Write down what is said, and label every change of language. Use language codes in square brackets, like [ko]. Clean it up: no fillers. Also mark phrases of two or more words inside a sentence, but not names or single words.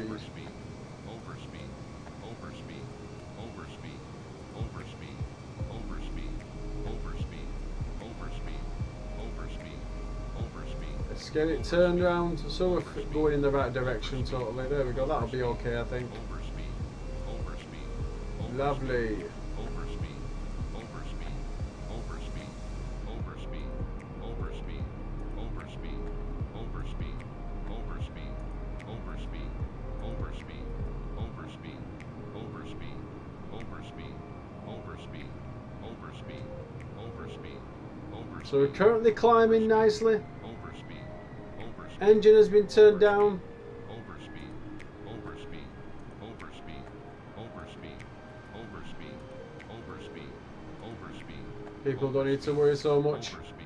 [en] Overspeed. Overspeed. Overspeed. Overspeed. Overspeed. Overspeed. Overspeed. Overspeed. Overspeed. Overspeed. Let's get it turned around so we're going in the right direction totally. There we go, that'll be okay I think. Overspeed. Overspeed. Lovely. Overspeed. Overspeed. Overspeed. Overspeed. Overspeed. Overspeed. Overspeed. Overspeed. Overspeed. Overspeed. Overspeed. Overspeed. Overspeed. Overspeed. Overspeed. Overspeed. Overspeed. So we're currently climbing nicely. Overspeed. Overspeed. Engine has been turned down. Overspeed. Overspeed. Overspeed. Overspeed. Overspeed. Overspeed. Overspeed. People don't need to worry so much Overspeed.